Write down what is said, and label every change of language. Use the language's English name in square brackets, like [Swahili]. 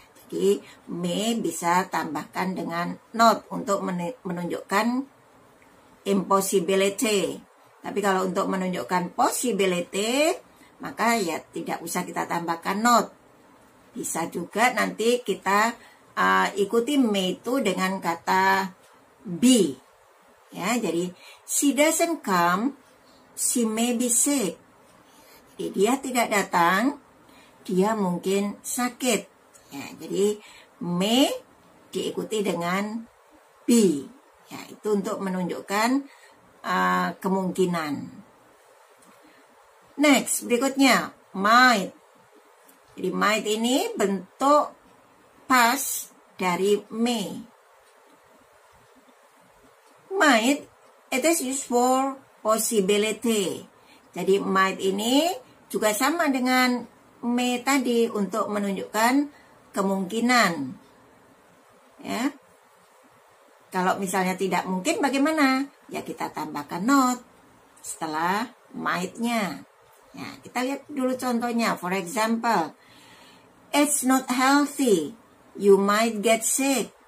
[Indonesian] Jadi may bisa tambahkan dengan not untuk menunjukkan impossibility. Tapi kalau untuk menunjukkan possibility, maka ya tidak usah kita tambahkan not. Bisa juga nanti kita ikuti may itu dengan kata be. Ya, jadi [English] she doesn't come, she may be sick. [Indonesian] Jadi dia tidak datang, dia mungkin sakit. Ya, jadi may diikuti dengan be. Ya, itu untuk menunjukkan kemungkinan. Next, berikutnya might. Jadi might ini bentuk past dari may. [English] Might, it is used for possibility. [Indonesian] Jadi might ini juga sama dengan may tadi untuk menunjukkan kemungkinan. Ya. Kalau misalnya tidak mungkin bagaimana? Ya kita tambahkan not setelah might-nya. Ya, kita lihat dulu contohnya. [English] For example, it's not healthy. You might get sick.